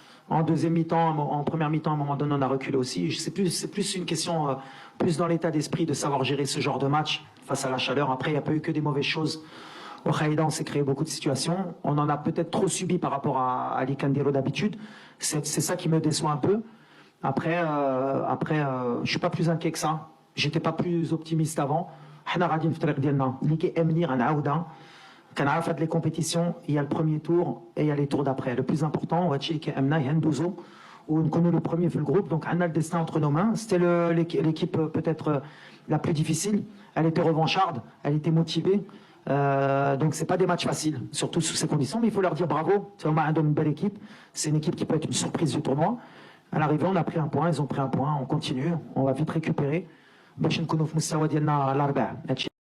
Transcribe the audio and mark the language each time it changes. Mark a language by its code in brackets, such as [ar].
[fr] En deuxième mi-temps, en première mi-temps, à un moment donné, on a reculé aussi. C'est plus une question, plus dans l'état d'esprit de savoir gérer ce genre de match face à la chaleur. Après, il n'y a pas eu que des mauvaises choses. Au Khaïda, on s'est créé beaucoup de situations. On en a peut-être trop subi par rapport à l'Ikandero d'habitude. C'est ça qui me déçoit un peu. Après, je ne suis pas plus inquiet que ça. J'étais pas plus optimiste avant. [ar] حنا غاديين في الطريق ديالنا اللي كيامني غنعاودها. كنعرف هاد لي كومبيتيسيون هي البروميير تور [fr] et les tours d'après. Le plus important [ar] وهادشي اللي كيامنا هي ندوزو ونكونوا لو بروميير في الجروب. دونك عندنا الديستان [fr] entre nos mains. C'était l'équipe peut-être la plus difficile. Elle était revancharde, elle était motivée. Donc c'est pas des matchs faciles, surtout sous ces conditions. Mais il faut leur dire bravo. C'est vraiment une belle équipe. C'est une équipe qui peut être une surprise du tournoi. À l'arrivée, on a pris un point, ils ont pris un point. On continue, on va vite récupérer. [ar] باش نكونوا في مستوى ديالنا الاربع.